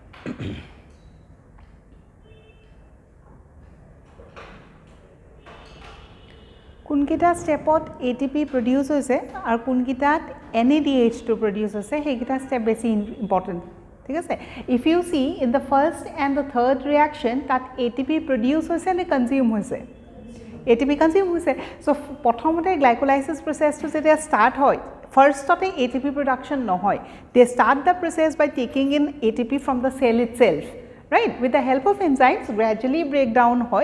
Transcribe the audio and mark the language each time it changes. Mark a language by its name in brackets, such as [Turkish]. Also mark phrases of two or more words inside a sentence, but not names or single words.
[Assamese] কোনকেইটা স্টেপত ATP প্ৰডিউস হৈছে আৰু কোনকেইটাত NADH2 প্ৰডিউস হৈছে সেইকেইটা স্টেপ বেছি ইম্পৰ্টেন্ট ঠিক আছে [English] if you see in the first and the third reaction [Assamese] তাত ATP প্ৰডিউস হৈছে নে কনজিউম হৈছে ATP কনজিউম হৈছে সো প্ৰথমতে গ্লাইকোলাইসিস প্ৰসেসটো যেতিয়া স্টাৰ্ট হয় ফাৰ্স্টতে ATP production নহয় [English] they start the process by taking in ATP from the cell itself right with the help of enzymes gradually break down hoy